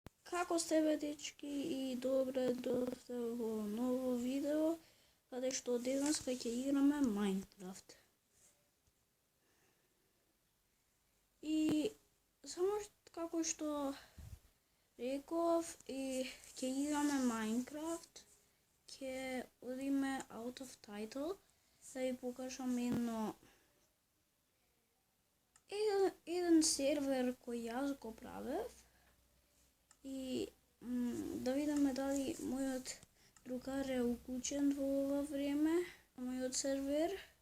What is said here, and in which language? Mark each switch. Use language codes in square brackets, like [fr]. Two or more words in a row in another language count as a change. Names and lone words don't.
[hr] Kako ste bе, dečki, [mk] i добре дошли во ново видео, каде што денес ќе играме Майнкрафт. И само како што реков, и ќе играме Майнкрафт, ќе одиме [en] out of title, [mk] да ви покажам еден сервер кој јас го правев. И да видиме дали мојот другар е уклучен во ова време на мојот сервер.